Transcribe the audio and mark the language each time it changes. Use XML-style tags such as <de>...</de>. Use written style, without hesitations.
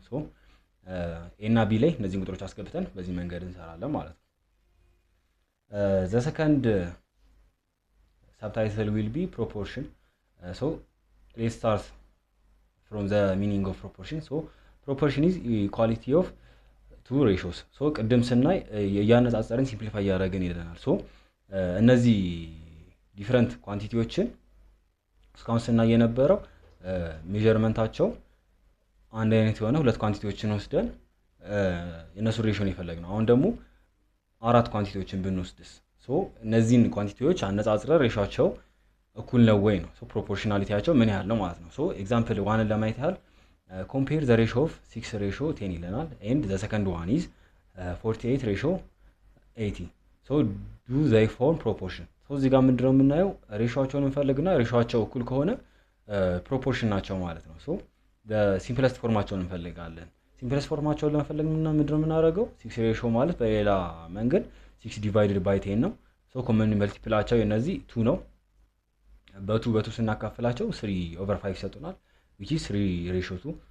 <am>so a እና b ላይ እነዚህን ቁጥሮች አስገብተን በዚህ መንገድ እንሰራለን ማለት ነው።</am> <en>the second subtitle will be proportion. So let's start from the meaning of proportion. So proportion is equality of two ratios.</en> <am>So ቅድም ስናይ ያነጻጸርን ሲምፕሊፋይ ያደረገን ይለናል። ሶ እነዚህ ዲፈረንት ኳንቲቲዎችን እስካሁን ስናይ የነበረው ሜዠርመንታቸው አንድ አይነት የሆነ ሁለት ኳንቲቲዎችን ወስደን የነሱ ሬሽዮን የፈለግነው። አሁን ደግሞ አራት ኳንቲቲዎችን ብንወስድስ ሶ እነዚህን ኳንቲቲዎች አነጻጽረን ሬሽዮአቸው እኩል ነው ወይ ነው። ሶ ፕሮፖርሽናሊቲያቸው ምን ያህል ነው ማለት ነው። ሶ ኤግዛምፕል ዋንን ለማየት ያህል</am> <en>compare the ratio of 6:10</en> <am>ይለናል</am> <en>and the second one is 48:80. so do they form proportion?</en> <am>so እዚህ ጋር ምንድነው የምናየው ሬሽዮአቸውን እንፈልግና ሬሽዮአቸው እኩል ከሆነ ፕሮፖርሽን ናቸው ማለት ነው። ሶ በሲምፕለስት ፎርማቸውን እንፈልጋለን። ሲምፕለስት ፎርማቸውን ለመፈለግ ምንድነው የምናደርገው 6 ሬሽዮ ማለት በሌላ መንገድ 6 divided by 10 ነው። ሶ ኮመን መልቲፕላቸው የነዚህ 2 ነው። በ2 ስናካፍላቸው 3/5 ይሰጡናል</am> <en>which is 3:2.</en>